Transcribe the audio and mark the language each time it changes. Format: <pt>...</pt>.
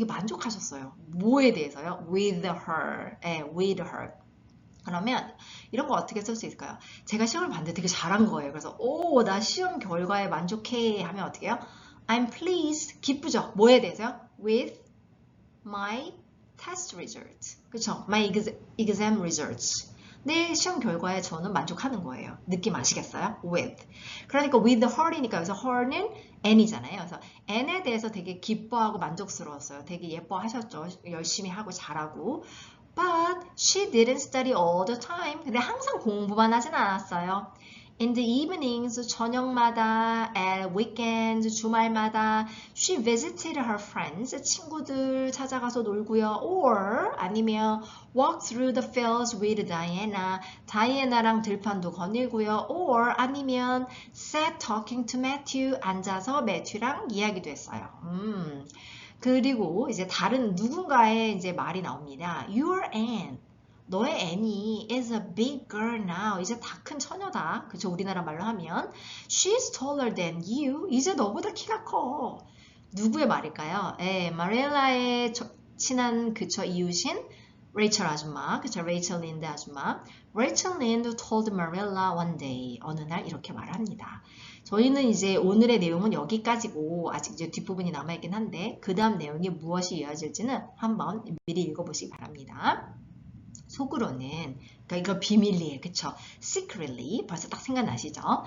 <ko>되게 만족하셨어요. 뭐에 대해서요?</ko> <en>with her.</en> <ko>네, with her. 그러면 이런 거 어떻게 쓸 수 있을까요? 제가 시험을 봤는데 되게 잘한 거예요. 그래서 오, 나 시험 결과에 만족해 하면 어떻게 해요?</ko> <en>I'm pleased.</en> <ko>기쁘죠? 뭐에 대해서요?</ko> <en>with my test result.</en> <ko>그쵸?</ko> <en>my exam results.</en> <ko>내 시험 결과에 저는 만족하는 거예요. 느낌 아시겠어요? with. 그러니까 with her이니까 여기서 her는 N이잖아요. 그래서 N에 대해서 되게 기뻐하고 만족스러웠어요. 되게 예뻐하셨죠. 열심히 하고 잘하고.</ko> <en>But she didn't study all the time.</en> <ko>근데 항상 공부만 하진 않았어요.</ko> <en>In the evenings,</en> <ko>저녁마다,</ko> <en>at weekends,</en> <ko>주말마다,</ko> <en>she visited her friends,</en> <ko>친구들 찾아가서 놀고요.</ko> <en>Or 아니면 walk through the fields with Diana,</en> <ko>다이애나랑 들판도 거닐고요.</ko> <en>Or 아니면 sat talking to Matthew,</en> <ko>앉아서 매튜랑 이야기도 했어요. 그리고 이제 다른 누군가의 이제 말이 나옵니다.</ko> <en>Your Anne.</en> <ko>너의</ko> <en>Annie is a big girl now.</en> <ko>이제 다 큰 처녀다. 그쵸? 우리나라 말로 하면</ko> <en>She's taller than you.</en> <ko>이제 너보다 키가 커. 누구의 말일까요? 마릴라의 친한 그쵸 이웃인 레이첼 아줌마. 그쵸? 레이첼 린드 아줌마. 레이첼 린드</ko> <en>told Marilla one day.</en> <ko>어느 날 이렇게 말합니다. 저희는 이제 오늘의 내용은 여기까지고 아직 이제 뒷부분이 남아있긴 한데 그 다음 내용이 무엇이 이어질지는 한번 미리 읽어보시기 바랍니다. 속으로는 그러니까 이거 비밀리에 그쵸?</ko> <en>secretly</en> <ko>벌써 딱 생각나시죠?</ko>